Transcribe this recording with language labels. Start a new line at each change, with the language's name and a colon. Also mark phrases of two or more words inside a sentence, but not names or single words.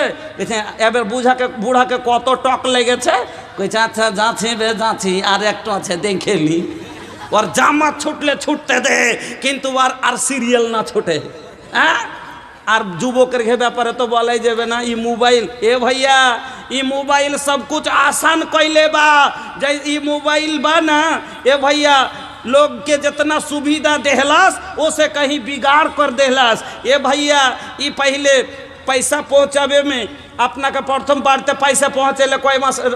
Bangla: এবার বুড়াকে কত টক লেগেছে, কইছে আচ্ছা যাচ্ছি বে যাচ্ছি, আর একটু আছে দেখেলি। ওর জামাত ছুটলে ছুটতে দে, কিন্তু আর সিরিয়াল না ছুটে। হ্যাঁ, আর যুবকের ব্যাপারে তো বলাই যাবে না।
Bhojpuri: ई मोबाइल ए भैया, ई मोबाइल सब कुछ आसान कैले बा। जै ई मोबाइल बा ना ए भैया, लोग के जितना सुविधा देहलास ओसे कहीं बिगाड़ कर देहलास। ए भैया ई पहले पैसा पहुँचावे में अपना के प्रथम बार पैसा पहुँचे कोई मास